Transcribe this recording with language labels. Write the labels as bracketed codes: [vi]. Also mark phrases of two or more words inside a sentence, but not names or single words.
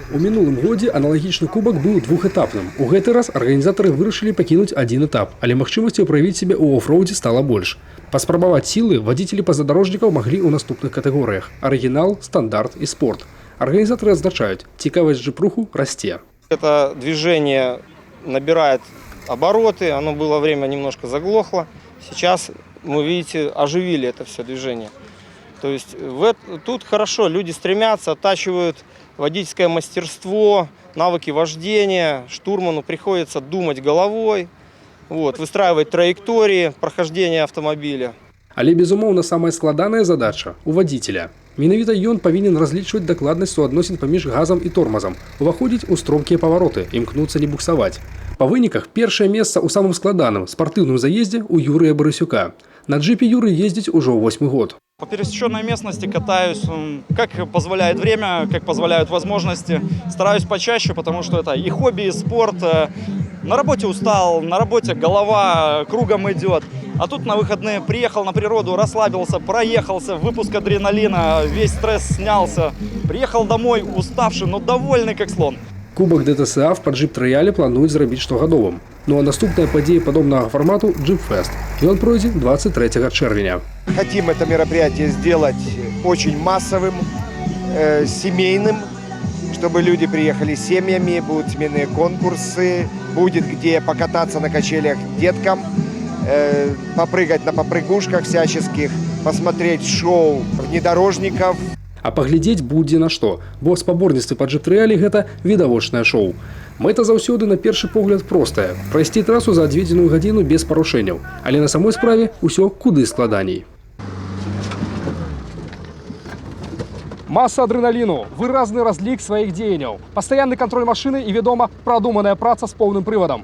[be] У мінулым годзе аналагічны кубак быў двухэтапным. У гэты раз арганізатары вырашылі пакінуць один этап, але магчымасцяў праявіць сябе ў офроудзе стала больш. Паспрабаваць сілы вадзіцелі пазадарожнікаў маглі ў наступных катэгорыях: арыгінал, стандарт і спорт. Арганізатары адзначаюць, цікавасць джип-руху расце. [ru] Это движение набирает обороты, оно было время немножко заглохло. Сейчас, вы видите, оживили это все движение. То есть тут хорошо, люди стремятся, оттачивают водительское мастерство, навыки вождения. Штурману приходится думать головой, выстраивать траектории прохождения автомобиля. [be] Але, безумоўна, самая складаная задача у вадзіцеля. Менавіта ён павінен разлічваць дакладнасць суадносін паміж газам і тормазам, уваходзіць у стромкія павароты, імкнуцца не буксаваць. Па выніках першае месца ў самым складаным спартыўным заездзе у Юрыя Барысюка. На джипе Юры ездзіць ужо 8-й год. [ru] По пересеченной местности катаюсь, как позволяет время, как позволяют возможности. Стараюсь почаще, потому что это и хобби, и спорт. На работе устал, на работе голова кругом идет. А тут на выходные приехал на природу, расслабился, проехался, выпуск адреналина, весь стресс снялся. Приехал домой уставший, но довольный как слон. [be] Кубок ДТСА в джип-трыяле плануюць зрабіць штогадовым. Ну а наступная падзея падобнага формату – Джип-фест. Ён пройдзе 23 чэрвеня. [ru] Хотим это мероприятие сделать очень массовым, семейным, чтобы люди приехали с семьями, будут семейные конкурсы, будет где покататься на качелях деткам, попрыгать на попрыгушках всяческих, посмотреть шоу внедорожников. [be] А паглядзець будзе на што, бо спаборніцтвы па джип-трыяле – гэта відавочнае шоу. Мэта заўсёды на першы погляд простая – прайсці трасу за адведзеную гадзіну без парушэнняў. Але на самой справе ўсё куды складаней. Масса адреналіну, выразны разлік сваіх дзеянняў, пастаянны кантроль машыны і, вядома, прадуманая праца з поўным прывадам.